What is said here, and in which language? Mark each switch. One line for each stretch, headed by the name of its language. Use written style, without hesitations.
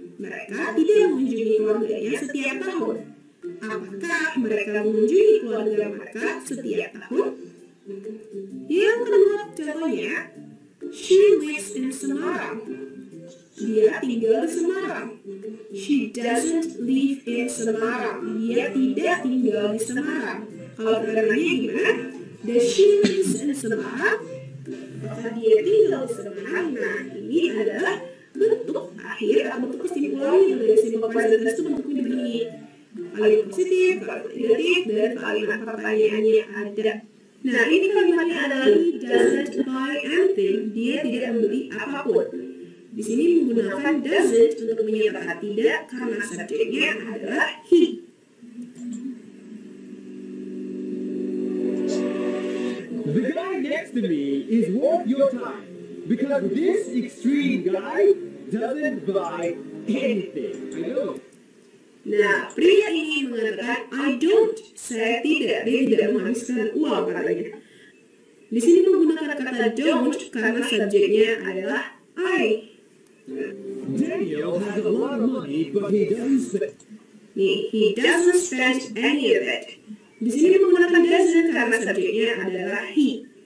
Indonesian: mereka tidak mengunjungi keluarganya setiap tahun. Apakah mereka mengunjungi keluarga mereka setiap tahun? Yang kedua contohnya,
English: she lives in Semarang.
Indonesian: Dia tinggal di Semarang.
English: She doesn't live in Semarang.
Indonesian: Dia tidak tinggal di Semarang. Kalau pertanyaannya gimana?
English: Does she lives in Semarang?
Indonesian: Apakah dia tinggal di Semarang? Nah, ini adalah bentuk akhir atau bentuk kesimpulan yang dari simple present tense itu bentuknya begini. Kalimat positif, kalimat negatif, dan kalimat pertanyaannya ada. Nah, ini kalimatnya adalah
English: he doesn't buy anything.
Indonesian: Dia tidak membeli apapun. Di sini menggunakan doesn't untuk menyatakan tidak karena subjeknya adalah he.
English: The guy next to me is worth your time because this extreme guy doesn't buy anything. I know.
Indonesian: Nah, pria ini mengatakan I don't, saya tidak, dia tidak menghabiskan uang katanya. Di sini menggunakan kata don't karena subjeknya adalah I.
English: Daniel has a lot of money, but he doesn't spend. Nih, he doesn't spend any of it.
Indonesian: Di sini menggunakan doesn't karena subjeknya adalah he.